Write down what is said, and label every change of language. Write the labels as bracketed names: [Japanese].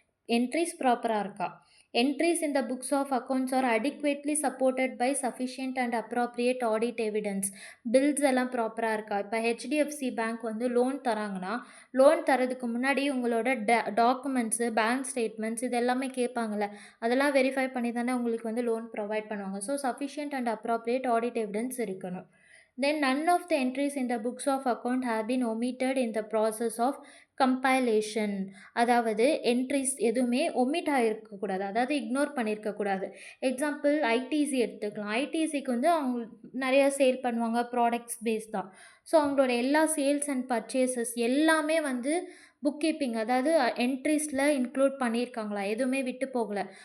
[Tamil] Entries ப்ராப்பரா இருக்கா? [English] Entries in the books of accounts are adequately supported by sufficient and appropriate audit evidence. [Tamil] Bills எல்லாம் ப்ராப்பராக இருக்கா? இப்போ ஹெச்டிஎஃப்சி பேங்க் வந்து லோன் தராங்கன்னா, லோன் தரதுக்கு முன்னாடி உங்களோட டாக்குமெண்ட்ஸு, பேங்க் ஸ்டேட்மெண்ட்ஸ் இது எல்லாமே கேட்பாங்கள்ல, அதெல்லாம் வெரிஃபை பண்ணி தானே உங்களுக்கு வந்து லோன் ப்ரொவைட் பண்ணுவாங்க. So sufficient and appropriate audit evidence இருக்கணும். [English] Then none of the entries in the books of account have been omitted in the process of compilation. [Tamil] அதாவது என்ட்ரிஸ் எதுவுமே ஒமிட் ஆகிருக்கக்கூடாது, அதாவது இக்னோர் பண்ணியிருக்கக்கூடாது. எக்ஸாம்பிள் ஐடிசி எடுத்துக்கலாம். ஐடிசிக்கு வந்து அவங்க நிறையா sale பண்ணுவாங்க, ப்ராடக்ட்ஸ் பேஸ் தான். ஸோ அவங்களோட எல்லா சேல்ஸ் அண்ட் பர்ச்சேசஸ் எல்லாமே வந்து புக் கீப்பிங், அதாவது என்ட்ரிஸில் இன்க்ளூட் பண்ணியிருக்காங்களா, எதுவுமே விட்டு போகலை.